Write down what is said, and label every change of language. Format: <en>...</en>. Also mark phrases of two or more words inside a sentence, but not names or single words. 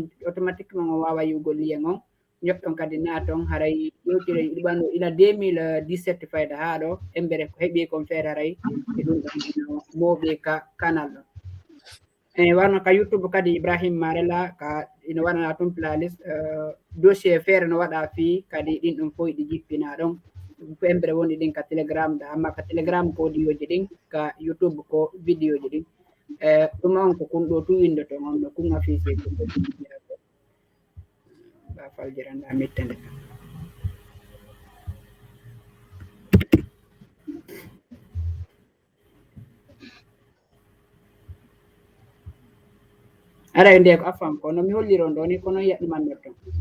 <ff>automatiquement on wawa yugol lien on ñoɓɗon kadi naaton haray ƴewtire ɗiɓanno ila 2017 fayda haa ɗo embere ko heɓi kon feere haray e ɗum ɗon ino mooɓi ka canal ɗo warno ka YouTube kadi Ibrahim Marela ka ina waɗana toon playlist dossier feere no waɗa fii kadi ɗin ɗum fof ɗi jippina ɗon ko embere woni ɗin ka Telegram da amma ka Telegram ko audio-ji ɗin ka YouTube ko vidéo ji ɗin ɗum on ko kun ɗo tu winde to on ɗo kun affiché ko ba faljiranda mittende ara nde ko afam ko no mi holliron ɗo ni kono yaɗuman ton</ff>